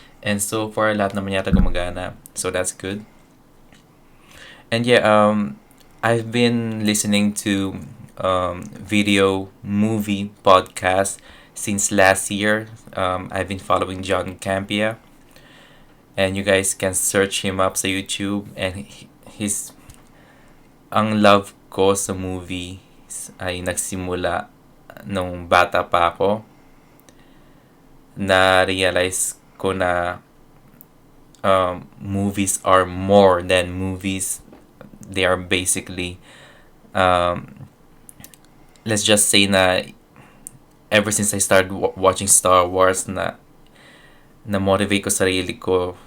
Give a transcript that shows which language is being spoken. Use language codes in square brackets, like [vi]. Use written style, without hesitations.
[en] And so far, [tl] lahat naman yata gumagana. [en] So that's good. And I've been listening to video movie podcast since last year. I've been following John Campia. And you guys can search him up sa YouTube. [tl] And ang love ko sa movie ay nagsimula nung bata pa ako. Na-realize ko na [en] movies are more than movies. They are basically, let's just say na ever since I started watching Star Wars [tl] na-motivate ko sarili ko.